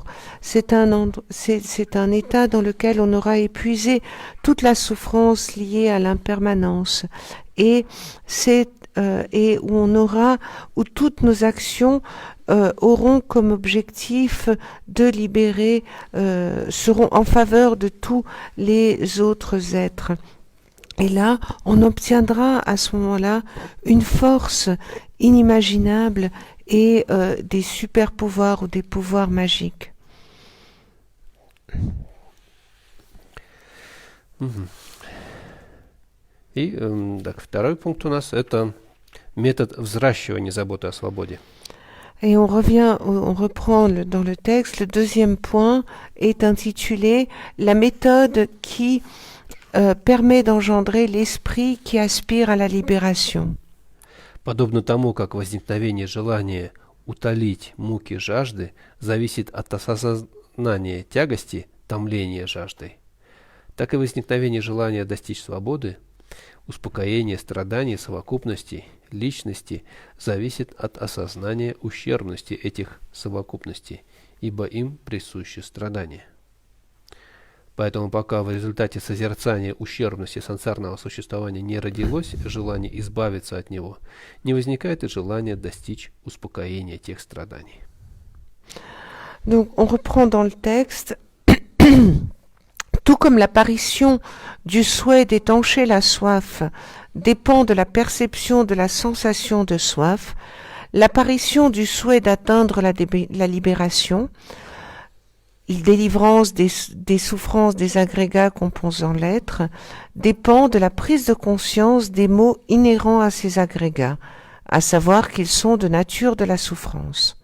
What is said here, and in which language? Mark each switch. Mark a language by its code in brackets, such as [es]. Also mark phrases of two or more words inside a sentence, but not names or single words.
[fr] C'est un état dans lequel on aura épuisé toute la souffrance liée à l'impermanence, et où toutes nos actions auront comme objectif de libérer, seront en faveur de tous les autres êtres. Et là, on obtiendra à ce moment-là une force inimaginable et des super pouvoirs ou des pouvoirs magiques. [ru] И так, второй пункт у нас — это метод взращивания заботы о свободе. [fr] Et on reprend dans le texte, le deuxième point est intitulé « La méthode qui permet d'engendrer l'esprit qui aspire à la libération ». [ru] Подобно тому, как возникновение желания утолить муки жажды зависит от осознания тягости, томления жаждой, так и возникновение желания достичь свободы, успокоение страданий, совокупностей, личности зависит от осознания ущербности этих совокупностей, ибо им присуще страдания. Поэтому пока в результате созерцания ущербности сансарного существования не родилось желание избавиться от него, не возникает и желание достичь успокоения тех страданий. [fr] Donc on reprend dans le texte. Tout comme l'apparition du souhait d'étancher la soif dépend de la perception de la sensation de soif, l'apparition du souhait d'atteindre la libération, délivrance des souffrances des agrégats composant l'être, dépend de la prise de conscience des maux inhérents à ces agrégats, à savoir qu'ils sont de nature de la souffrance.